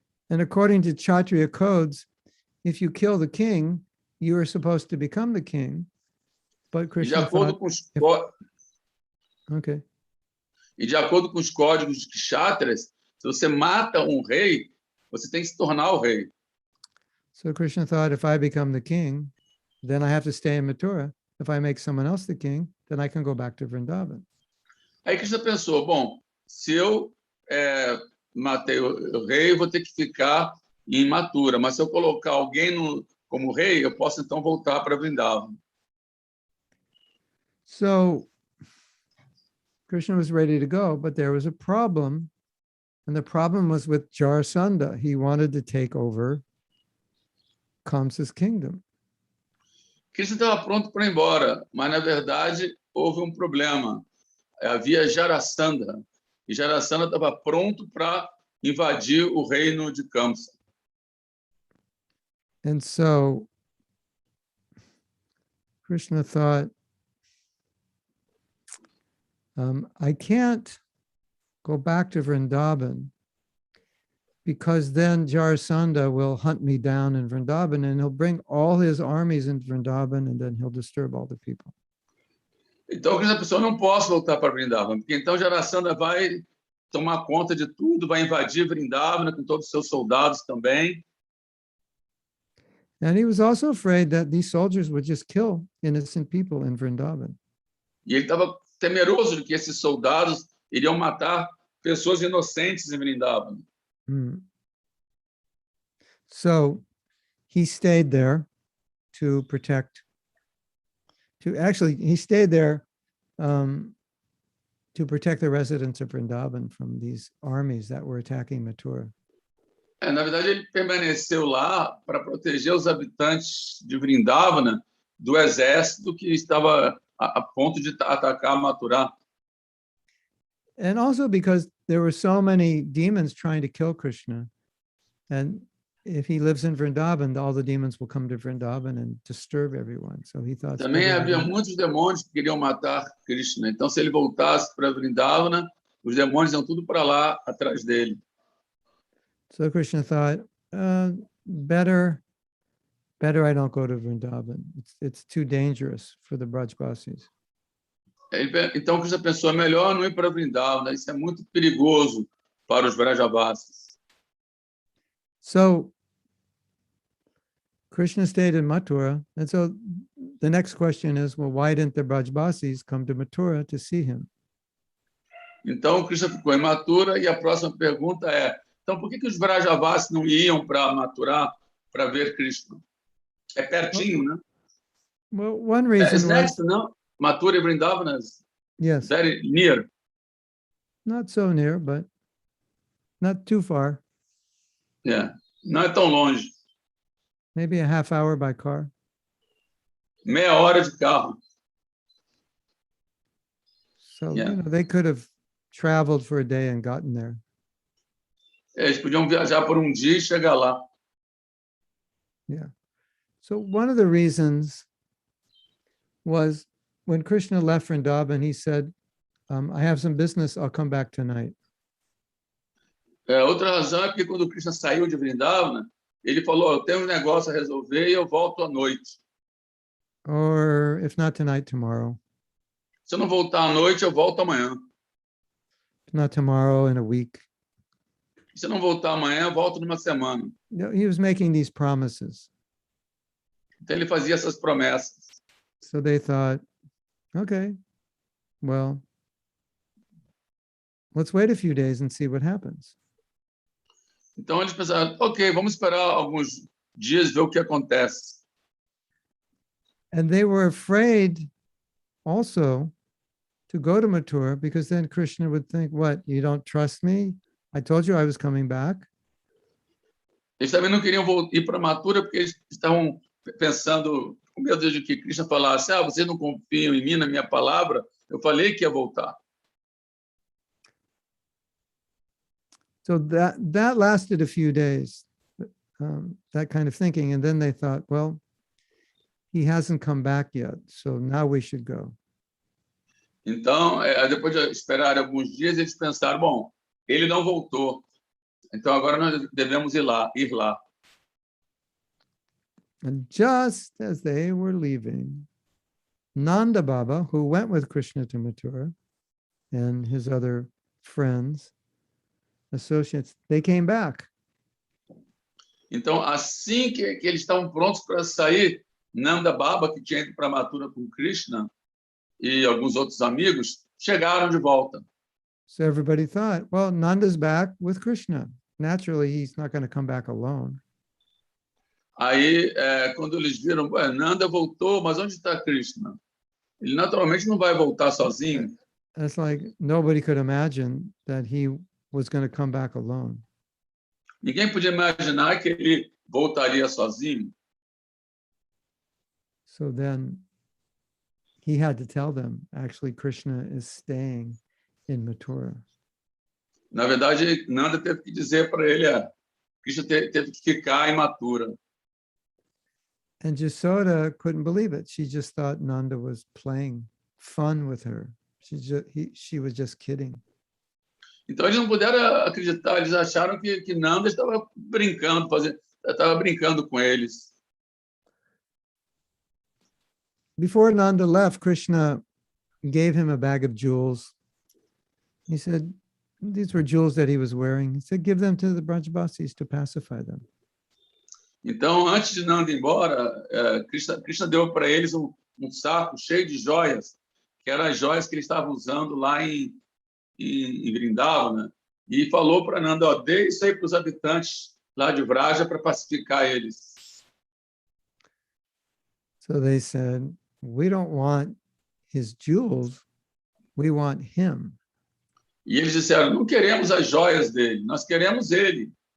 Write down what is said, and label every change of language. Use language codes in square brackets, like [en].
[en] And according to Kshatriya codes, if you kill the king, you are supposed to become the king. But Krishna thought, okay. [pt] E de acordo com os códigos de Kshatriyas, se você mata um rei, você tem que se tornar o rei. [en] So Krishna thought, if I become the king, then I have to stay in Mathura. If I make someone else the king, then I can go back to Vrindavan. [pt] Aí Krishna pensou, bom, se eu matei o rei, eu vou ter que ficar em Mathura, mas se eu colocar alguém como rei, eu posso então voltar para Vrindavan. [en] So Krishna was ready to go, but there was a problem. And the problem was with Jarasandha. He wanted to take over Kamsa's kingdom. [pt] Krishna estava pronto para ir embora, mas na verdade houve um problema. Havia Jarasandha, e Jarasandha estava pronto para invadir o reino de Kamsa. [en] And so Krishna thought, I can't go back to Vrindavan because then Jarasandha will hunt me down in Vrindavan and he'll bring all his armies into Vrindavan and then he'll disturb all the people. [pt] Então, Krishna pensou, não posso voltar para Vrindavan, porque então Jarasandha vai tomar conta de tudo, vai invadir Vrindavana com todos os seus soldados também. [en] And he was also afraid that these soldiers would just kill innocent people in Vrindavan. [pt] E ele estava temeroso de que esses soldados iriam matar pessoas inocentes em Vrindavan. [en] So he stayed there to protect actually, he stayed there to protect the residents of Vrindavan from these armies that were attacking Mathura. [pt] Na verdade, ele permaneceu lá para proteger os habitantes de Vrindavana do exército que estava a ponto de atacar Mathura. [en] And also because there were so many demons trying to kill Krishna. And if he lives in Vrindavan, all the demons will come to Vrindavan and disturb everyone. So he thought. [pt] Também havia muitos demônios que queriam matar Krishna. Então, se ele voltasse para Vrindavana, os demônios iam tudo para lá atrás dele. [en] So Krishna thought, better I don't go to Vrindavan. It's too dangerous for the Brajbasis. [pt] Então, Krishna pensou, melhor não ir para Vrindavana, isso é muito perigoso para os Vrajavasis. [en] So Krishna stayed in Mathura, and so the next question is, well, why didn't the Brajbasis come to Mathura to see him? [pt] Então, Krishna ficou em Mathura, e a próxima pergunta é, então, por que os Vrajavasis não iam para Mathura para ver Krishna? É pertinho, né? [en] Well, one reason It's was, next, no? Mathura e Vrindavana is yes, very near. not so near, but not too far. [pt] Yeah. Não é tão longe. [en] Maybe a half hour by car. [pt] Meia hora de carro. [en] So, Yeah. they could have traveled for a day and gotten there. [pt] Eles podiam viajar por um dia e chegar lá. [en] Yeah. So one of the reasons was when Krishna left Vrindavan, he said, I have some business, I'll come back tonight. [pt] Outra razão é porque quando Krishna saiu de Vrindavana, ele falou, eu tenho um negócio a resolver e eu volto à noite. [en] Or if not tonight, tomorrow. [pt] Se eu não voltar à noite, eu volto amanhã. [en] If not tomorrow, in a week. [pt] Se eu não voltar amanhã, eu volto numa semana. [en] He was making these promises. [pt] Então ele fazia essas promessas. [en] So they thought, okay, well, let's wait a few days and see what happens. [pt] Então eles pensaram, ok, vamos esperar alguns dias ver o que acontece. [en] And they were afraid also to go to Mathura because then Krishna would think, what, you don't trust me? I told you I was coming back. [pt] Eles também não queriam ir para Mathura porque eles estavam pensando, com medo de que Krishna falasse, vocês não confiam em mim, na minha palavra, eu falei que ia voltar. [en] So that lasted a few days, that kind of thinking. And then they thought, well, he hasn't come back yet, so now we should go. [pt] Então, depois de esperar alguns dias, eles pensaram, bom, ele não voltou, então agora nós devemos ir lá. [en] And just as they were leaving, Nanda Baba, who went with Krishna to Mathura, and his other friends, associates, they came back. [pt] Então, assim que eles estavam prontos para sair, Nanda Baba, que tinha ido para Mathura com Krishna, e alguns outros amigos, chegaram de volta. [en] So everybody thought, well, Nanda's back with Krishna. Naturally, he's not going to come back alone. [pt] Aí, quando eles viram, Nanda voltou, mas onde está Krishna? Ele naturalmente não vai voltar sozinho. [en] It's like nobody could imagine that he was going to come back alone. [pt] Ninguém podia imaginar que ele voltaria sozinho. [en] So then he had to tell them, actually, Krishna is staying in Mathura. [pt] Na verdade, Nanda teve que dizer para ele, Krishna teve que ficar em Mathura. [en] And Jasoda couldn't believe it. She just thought Nanda was playing fun with her. She was just kidding. [pt] Então eles não puderam acreditar, eles acharam que Nanda estava brincando com eles. [en] Before Nanda left, Krishna gave him a bag of jewels. He said, these were jewels that he was wearing. He said, give them to the Brajbasis to pacify them. [pt] Então, antes de Nanda ir embora, Krishna deu para eles um saco cheio de joias, que eram as joias que ele estava usando lá em Vrindavana, e falou para Nanda, dê isso aí para os habitantes lá de Vraja para pacificar eles. [en] So they said, we don't want his jewels, we want him. [pt] E eles disseram, não queremos as joias dele, nós queremos ele.